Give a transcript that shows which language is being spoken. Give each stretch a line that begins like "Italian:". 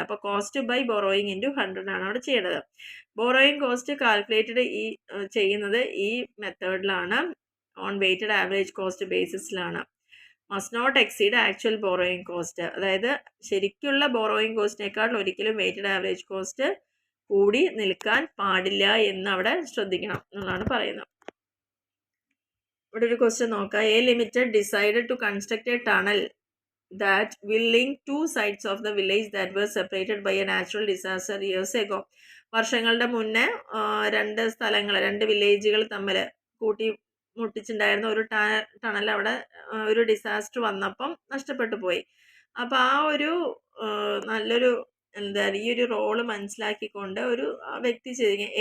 Malayalam: അപ്പോൾ cost by borrowing into 100 ആണ് അവിടെ ചെയ്യേണ്ടത്. ബോറോയിങ് കോസ്റ്റ് കാൽക്കുലേറ്റഡ് ചെയ്യുന്നത് ഈ മെത്തേഡിലാണ്, on weighted average cost ബേസിസിലാണ്.
English: must not exceed actual borrowing cost,
Malayalam: അതായത് ശരിക്കുള്ള ബോറോയിങ് കോസ്റ്റിനേക്കാൾ ഒരിക്കലും വെയ്റ്റഡ് ആവറേജ് കോസ്റ്റ് കൂടി നിൽക്കാൻ പാടില്ല എന്ന് അവിടെ ശ്രദ്ധിക്കണം എന്നുള്ളതാണ് പറയുന്നത്. ഇവിടെ ഒരു ക്വസ്റ്റ്യൻ നോക്കാം.
English: A limited decided to construct a tunnel that will link two sides of the village that were separated by a natural disaster years ago.
Malayalam: വർഷങ്ങളുടെ മുന്നേ രണ്ട് സ്ഥലങ്ങൾ, രണ്ട് വില്ലേജുകൾ തമ്മിൽ കൂട്ടി മുട്ടിച്ചുണ്ടായിരുന്ന ഒരു ടണൽ അവിടെ ഒരു ഡിസാസ്റ്റർ വന്നപ്പം നഷ്ടപ്പെട്ടു പോയി. അപ്പം ആ ഒരു നല്ലൊരു ഈ ഒരു റോള് മനസ്സിലാക്കിക്കൊണ്ട് ഒരു വ്യക്തി ചെയ്തിരിക്കുന്നത്.